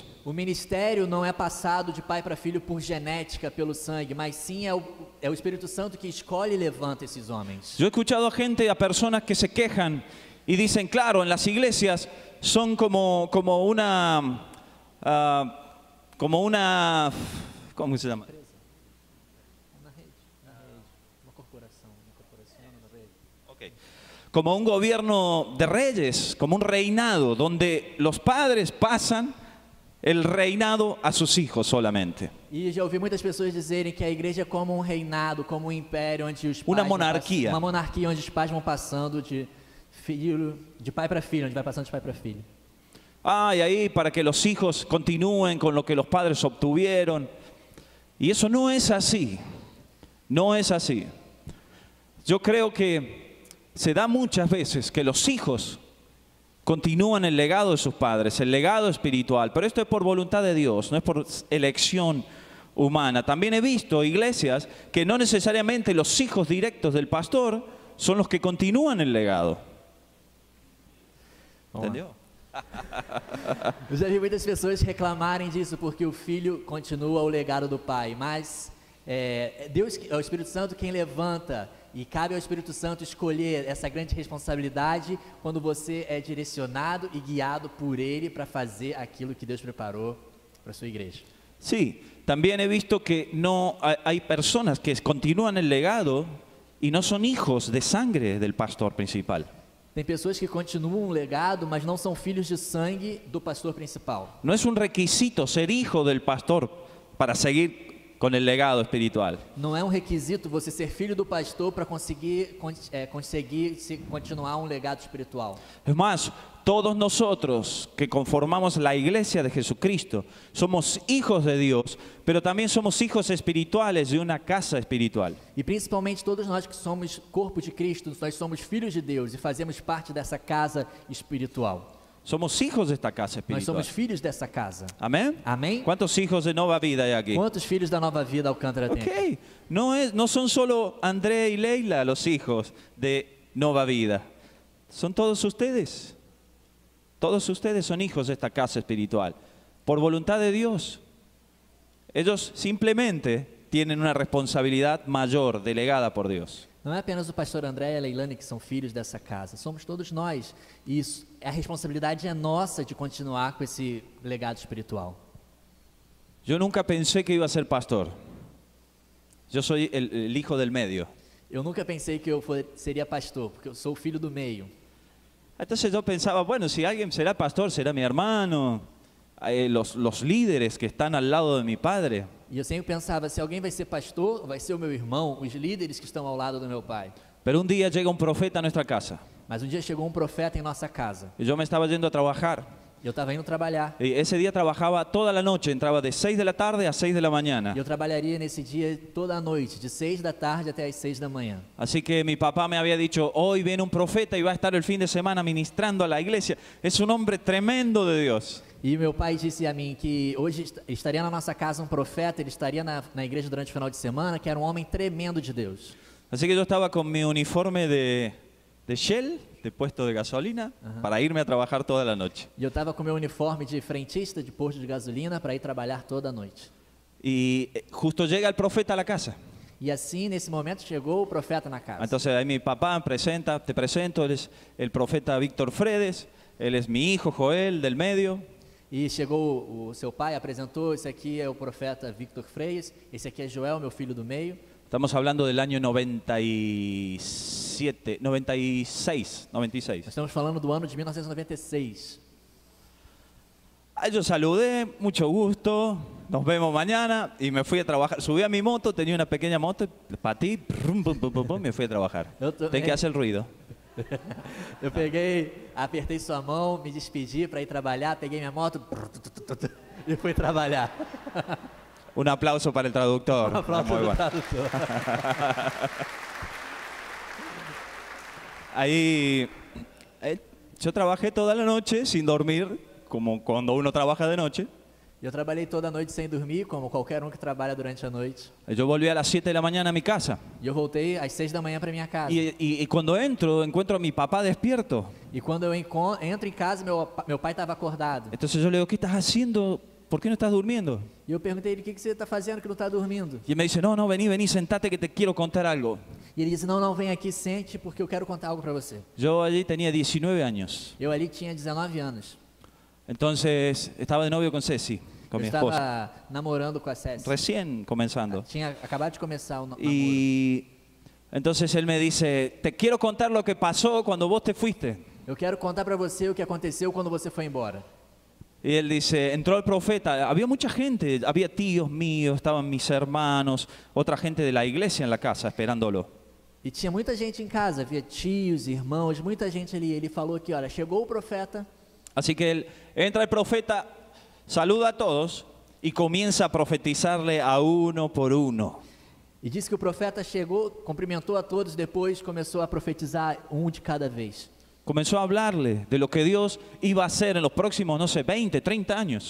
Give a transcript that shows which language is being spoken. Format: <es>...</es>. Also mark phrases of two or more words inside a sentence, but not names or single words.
<pt>O ministério não é passado de pai para filho por genética, pelo sangue, mas sim é o Espírito Santo que escolhe e levanta esses homens.</pt> <es>Yo he escuchado a personas que se quejan y dicen, claro, en las iglesias son como una, ¿cómo se llama? Como un gobierno de reyes, como un reinado, donde los padres pasan el reinado a sus hijos solamente.</es> <pt>E já ouvi muitas pessoas dizerem que a igreja é como um reinado, como um império onde os pais Uma monarquia. uma monarquia onde os pais vão passando de pai para filho, onde vai passando de pai para filho.</pt> <es>Y ahí para que los hijos continúen con lo que los padres obtuvieron. Y eso no es así. No es así. Yo creo que se da muchas veces que los hijos continúan el legado de sus padres, el legado espiritual, pero esto es por voluntad de Dios, no es por elección humana. También he visto iglesias que no necesariamente los hijos directos del pastor son los que continúan el legado. ¿Entendió?</es> <pt>Eu já vi muitas pessoas reclamarem disso porque o filho continua o legado do pai, mas Deus, é o Espírito Santo quem levanta, e cabe ao Espírito Santo escolher essa grande responsabilidade quando você é direcionado e guiado por Ele para fazer aquilo que Deus preparou para a sua igreja.</pt> <es>Sí, también he visto que no hay personas que continúan el legado y no son hijos de sangre del pastor principal.</es> <pt>Tem pessoas que continuam um legado, mas não são filhos de sangue do pastor principal.</pt> <es>No es un requisito ser hijo del pastor para seguir con el legado espiritual.</es> <pt>Não é um requisito você ser filho do pastor para conseguir continuar um legado espiritual.</pt> <es>Es más, todos nosotros que conformamos la iglesia de Jesucristo somos hijos de Dios, pero también somos hijos espirituales de una casa espiritual.</es> <pt>E principalmente todos nós que somos corpo de Cristo, nós somos filhos de Deus e fazemos parte dessa casa espiritual.</pt> <es>Somos hijos de esta casa</es> <pt>Nós</pt> <es>espiritual.</es> <pt>somos filhos dessa casa.</pt> <es>Amén.</es> <pt>Amém?</pt> <es>¿Cuántos hijos de Nova Vida hay aquí?</es> <pt>Quantos filhos da Nova Vida Alcântara tem?</pt> <es>Ok, no son solo André y Leila los hijos de Nova Vida. Son todos ustedes. Todos ustedes son hijos de esta casa espiritual. Por voluntad de Dios. Ellos simplemente tienen una responsabilidad mayor delegada por Dios.</es> <pt>Não é apenas o pastor André e a Leilane que são filhos dessa casa, somos todos nós. E a responsabilidade é nossa de continuar com esse legado espiritual.</pt> <es>Yo nunca pensé que iba a ser pastor. Yo soy el hijo del medio.</es> <pt>Eu nunca pensei que eu seria pastor, porque eu sou o filho do meio.</pt> <es>Entonces yo pensaba, bueno, si alguien será pastor, será mi hermano, los líderes que están al lado de mi padre.</es> <pt>E eu sempre pensava, se alguém vai ser pastor, vai ser o meu irmão, os líderes que estão ao lado do meu pai.</pt> <es>Pero un día llega un profeta a nuestra casa.</es> <pt>Mas um dia chegou um profeta em nossa casa.</pt> <es>Y yo me estaba yendo a trabajar.</es> <pt>Eu estava indo trabalhar.</pt> <es>Y ese día trabajaba toda la noche, entraba de 6 de la tarde a 6 de la mañana.</es> <pt>E eu trabalharia nesse dia toda a noite, de 6 da tarde até as 6 da manhã.</pt> <es>Así que mi papá me había dicho, hoy viene un profeta y va a estar el fin de semana ministrando a la iglesia. Es un hombre tremendo de Dios.</es> <pt>E meu pai disse a mim que hoje estaria na nossa casa um profeta, ele estaria na igreja durante o final de semana, que era um homem tremendo de Deus.</pt> <es>Así que yo estaba con mi uniforme de Shell, de puesto de gasolina, para irme a trabajar toda la noche.</es> <pt>E eu estava com meu uniforme de frentista de posto de gasolina para ir trabalhar toda a noite.</pt> <es>Y justo llega el profeta a la casa.</es> <pt>E assim, nesse momento, chegou o profeta na casa.</pt> <es>Entonces ahí mi papá te presento, él es el profeta Víctor Fredes, él es mi hijo Joel del medio.</es> <pt>E chegou o seu pai, apresentou, esse aqui é o profeta Victor Freias, esse aqui é Joel, meu filho do meio.</pt> <es>Estamos hablando del año 96.</es> <pt>Nós estamos falando do ano de 1996.</pt> <es>Ahí yo saludé, mucho gusto, nos vemos mañana y me fui a trabajar. Subí a mi moto, tenía una pequeña moto, patí, pum, pum, pum, pum, me fui a trabajar. Ten que hacer ruido.</es> <pt>Eu peguei, apertei sua mão, me despedi para ir trabalhar, peguei minha moto e fui trabalhar.</pt> <es>Un aplauso para el traductor.</es> <pt>Uma prova</pt> <es>Muy</es> <pt>do</pt> <es>bueno.</es> <pt>tradutor.</pt> <es>Ahí yo trabajé toda la noche sin dormir, como cuando uno trabaja de noche.</es> <pt>Eu trabalhei toda a noite sem dormir, como qualquer um que trabalha durante a noite.</pt> <es>Yo volví a las 7 de la mañana a mi casa.</es> <pt>E eu voltei às 6 da manhã para minha casa.</pt> <es>Y cuando encuentro a mi papá despierto.</es> <pt>E quando eu entro em casa, meu pai estava acordado.</pt> <es>Entonces yo le digo, ¿qué estás haciendo? ¿Por qué no estás durmiendo?</es> <pt>E eu perguntei ele, o que você está fazendo que não está dormindo?</pt> <es>Y él me dice, no, vení, sentate que te quiero contar algo.</es> <pt>E ele disse, não, vem aqui, sente, porque eu quero contar algo para você.</pt> <es>Yo allí tenía 19 años.</es> <pt>Eu ali tinha 19 anos.</pt> <es>Entonces estaba de novio con Ceci, con</es> <pt>Eu</pt> <es>mi esposa.</es> <pt>estava namorando com a Cécia.</pt> <es>Recién comenzando.</es> <pt>Tinha acabado de começar o namoro.</pt> <es>Y entonces él me dice, te quiero contar lo que pasó cuando vos te fuiste.</es> <pt>Eu quero contar para você o que aconteceu quando você foi embora.</pt> <es>Y él dice, entró el profeta, había mucha gente, había tíos míos, estaban mis hermanos, otra gente de la iglesia en la casa esperándolo.</es> <pt>E tinha muita gente em casa, havia tios, irmãos, muita gente ali. Ele falou que, olha, chegou o profeta.</pt> <es>Así que entra el profeta, saluda a todos y comienza a profetizarle a uno por uno.</es> <pt>E disse que o profeta chegou, cumprimentou a todos, depois começou a profetizar um de cada vez.</pt> <es>Comenzó a hablarle de lo que Dios iba a hacer en los próximos, no sé, 20, 30 años</es>